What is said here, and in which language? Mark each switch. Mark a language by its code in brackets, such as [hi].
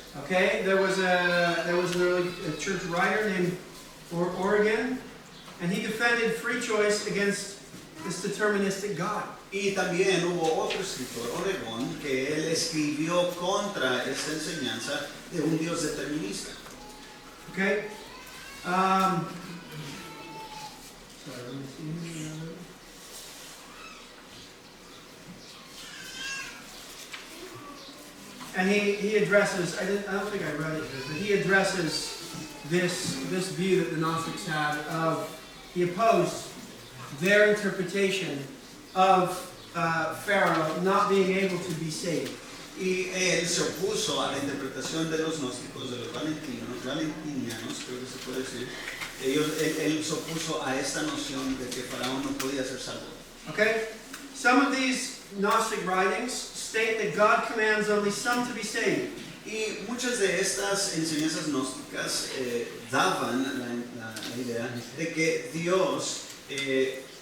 [en] Okay, there was an early church writer named Origen, and he defended free choice against this deterministic God. [es] Y también hubo otro escritor, Oregón, que él escribió contra esta enseñanza de un Dios determinista. [en] Okay. Sorry, let me see here. And he addresses. I don't think I read it here, but he addresses this view that the Gnostics had of. He opposed their interpretation of Pharaoh not being able to be saved. [es] Y él se opuso a la interpretación de los gnósticos, de los valentinianos, creo que se puede decir. Él se opuso a esta noción de que Faraón no podía ser salvo. [en] Okay? Some of these Gnostic writings state that God commands only some to be saved. [es] Y muchas de estas enseñanzas gnósticas daban la idea de que Dios, [en] they